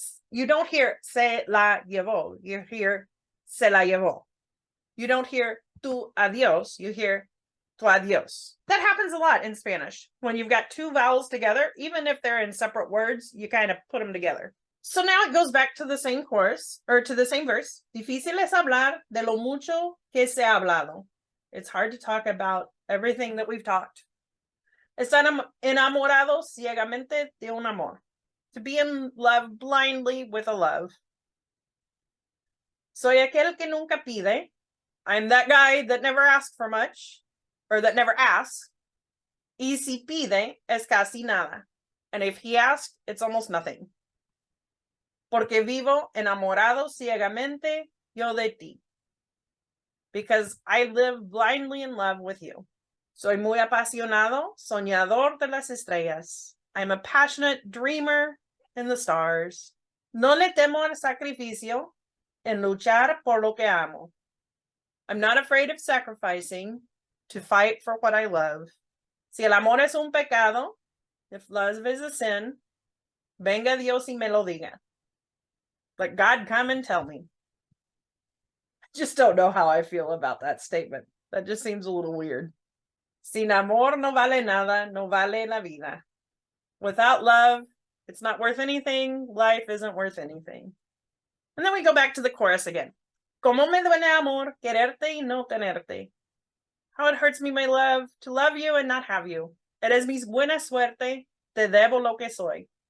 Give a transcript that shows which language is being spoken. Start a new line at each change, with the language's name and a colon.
English: You don't hear
Spanish: se la llevó.
English: You hear
Spanish: se la llevó.
English: You don't hear
Spanish: tu adiós.
English: You hear
Spanish: tu adiós.
English: That happens a lot in Spanish. When you've got two vowels together, even if they're in separate words, you kind of put them together. So now it goes back to the same chorus, or to the same verse.
Spanish: Difícil es hablar de lo mucho que se ha hablado.
English: It's hard to talk about everything that we've talked.
Spanish: Están enamorados ciegamente de un amor.
English: To be in love blindly with a love.
Spanish: Soy aquel que nunca pide.
English: I'm that guy that never asks for much, or that never asks.
Spanish: Y si pide, es casi nada.
English: And if he asks, it's almost nothing.
Spanish: Porque vivo enamorado ciegamente yo de ti.
English: Because I live blindly in love with you.
Spanish: Soy muy apasionado, soñador de las estrellas.
English: I'm a passionate dreamer in the stars.
Spanish: No le temo al sacrificio en luchar por lo que amo.
English: I'm not afraid of sacrificing to fight for what I love.
Spanish: Si el amor es un pecado,
English: if love is a sin,
Spanish: venga Dios y me lo diga.
English: Let God come and tell me. I just don't know how I feel about that statement. That just seems a little weird.
Spanish: Sin amor no vale nada, no vale la vida.
English: Without love, it's not worth anything. Life isn't worth anything. And then we go back to the chorus again.
Spanish: Como me duele amor, quererte y no tenerte.
English: How it hurts me, my love, to love you and not have you.
Spanish: Eres mi buena suerte, te debo lo que soy.